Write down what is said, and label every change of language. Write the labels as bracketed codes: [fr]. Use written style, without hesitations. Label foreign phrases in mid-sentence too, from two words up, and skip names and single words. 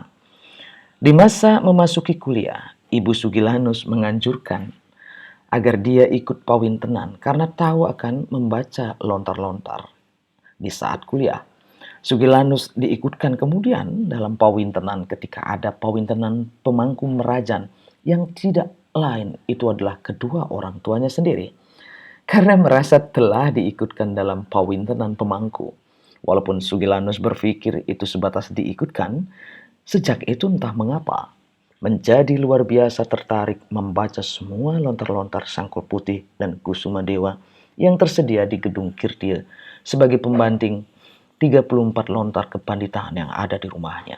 [id] Di masa memasuki kuliah, Ibu Sugilanus menganjurkan agar dia ikut pawintenan karena tahu akan membaca lontar-lontar di saat kuliah. Sugilanus diikutkan kemudian dalam pawintenan ketika ada pawintenan pemangku merajan yang tidak lain itu adalah kedua orang tuanya sendiri. Karena merasa telah diikutkan dalam pawintenan pemangku. Walaupun Sugilanus berpikir itu sebatas diikutkan, sejak itu entah mengapa menjadi luar biasa tertarik membaca semua lontar-lontar Sangkul Putih dan Kusuma Dewa yang tersedia di Gedung Kirtia sebagai pembanding 34 lontar kepanditaan yang ada di rumahnya.